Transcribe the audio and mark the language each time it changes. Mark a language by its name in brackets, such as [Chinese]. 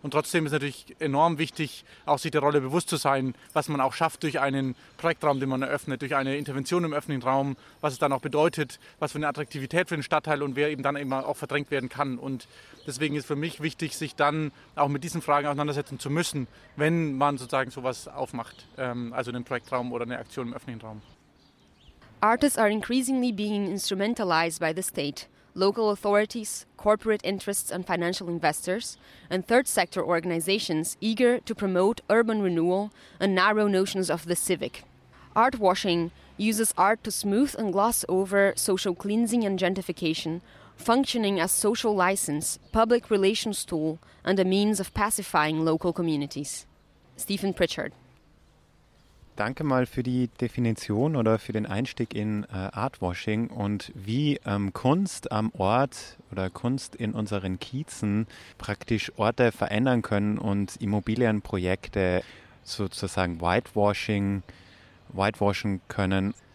[German] Und trotzdem ist natürlich enorm wichtig, auch sich der Rolle bewusst zu sein, was man auch schafft durch einen Projektraum, den man eröffnet, durch eine Intervention im öffentlichen Raum, was es dann auch bedeutet, was für eine Attraktivität für den Stadtteil und wer eben dann eben auch verdrängt werden kann. Und deswegen ist für mich wichtig, sich dann auch mit diesen Fragen auseinandersetzen zu müssen, wenn man sozusagen sowas aufmacht, also einen Projektraum oder eine Aktion im öffentlichen Raum. [English] Artists are increasingly being instrumentalized by the state, local authorities, corporate interests and financial investors, and third sector organizations eager to promote urban renewal and narrow notions of the civic. Art washing uses art to smooth and gloss over social cleansing and gentrification, functioning as social license, public relations tool, and a means of pacifying local communities. Stephen Pritchard. [German] Danke mal für die Definition oder für den Einstieg in Artwashing und wie Kunst am Ort oder Kunst in unseren Kiezen praktisch Orte verändern können und Immobilienprojekte sozusagen whitewashen können.